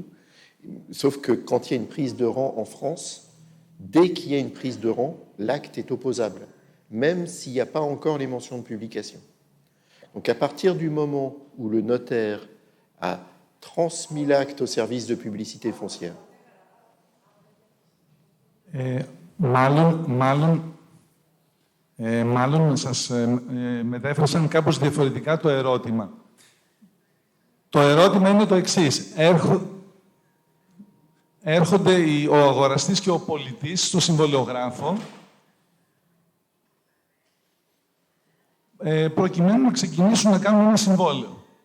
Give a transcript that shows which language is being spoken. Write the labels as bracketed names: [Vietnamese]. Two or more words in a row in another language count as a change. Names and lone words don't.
[French] Sauf que quand il y a une prise de rang en France, dès qu'il y a une prise de rang, l'acte est opposable, même s'il n'y a pas encore les mentions de publication. Donc à partir du moment où le notaire a transmis l'acte au service de publicité foncière. [Greek] Μάλλον σας μετέφρασαν κάπως διαφορετικά το ερώτημα. Το ερώτημα είναι το εξής. Έρχονται ο αγοραστής και ο πολιτής στο συμβολιογράφο προκειμένου να ξεκινήσουν να κάνουν ένα συμβόλαιο.